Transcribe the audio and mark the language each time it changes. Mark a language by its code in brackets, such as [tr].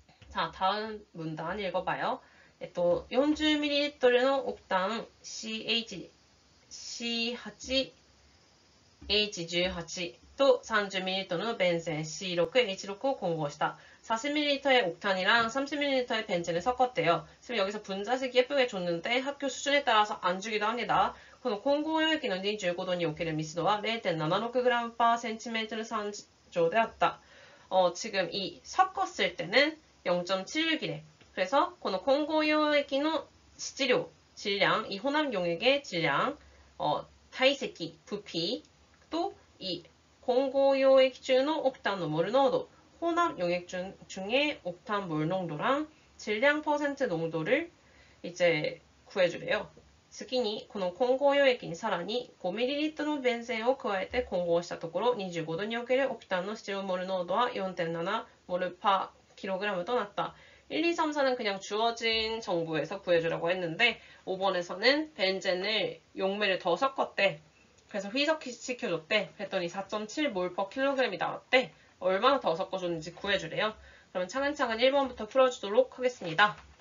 [ko] 자, 다음 문단 읽어봐요. 40ml の 옥당 CH8H18 と 30ml の 벤젠 C6H6 [ja] を混合した [ko] 40ml의 옥탄이랑 30ml의 벤젠을 섞었대요. 지금 여기서 분자식 예쁘게 줬는데 학교 수준에 따라서 안 주기도 합니다. [ja] この混合溶液の25度における密度は 0.76g/cm 3乗であった. [ko] 지금 이 섞었을 때는 0.76이래. 그래서 [ja] この混合溶液の質量, [ko] 질량, 이 혼합 용액의 질량,体積, 부피, 또 이 [ja] 混合溶液中の [ko] 옥탄の 몰 농도, 혼합 용액 중에 옥탄 몰 농도랑 질량 퍼센트 농도를 이제 구해주래요. [ja] 次にこの混合溶液にさらに 5ml のベンゼンを加えて混合したところ25度におけるオクタンの質量モル濃度は 4.7 몰 per kgとなった. [ko] 1, 2, 3, 4는 그냥 주어진 정보에서 구해주라고 했는데 5번에서는 벤젠을 용매를 더 섞었대. 그래서 희석시켜줬대. 그랬더니 4.7 몰 per kg이 나왔대. 얼마나 더 섞어줬는지 구해주래요. 그러면 차근차근 1번부터 풀어주도록 하겠습니다.